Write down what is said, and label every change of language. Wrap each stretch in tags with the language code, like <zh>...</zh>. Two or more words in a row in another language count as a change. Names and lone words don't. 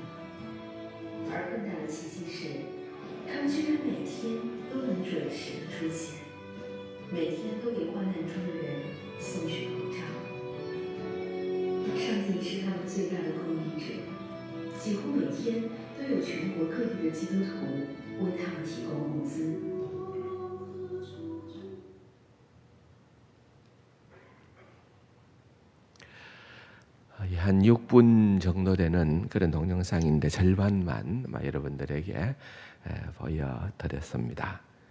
<zh>而更大的奇迹是，他们居然每天都能准时的出现。每天都给患难中的人送去口罩。上帝是他们最大的供应者，几乎每天都有全国各地的基督徒为他们提供物资。</zh> <ko>한 6분 정도 되는 그런 동영상인데 절반만 여러분들에게 보여드렸습니다.</ko>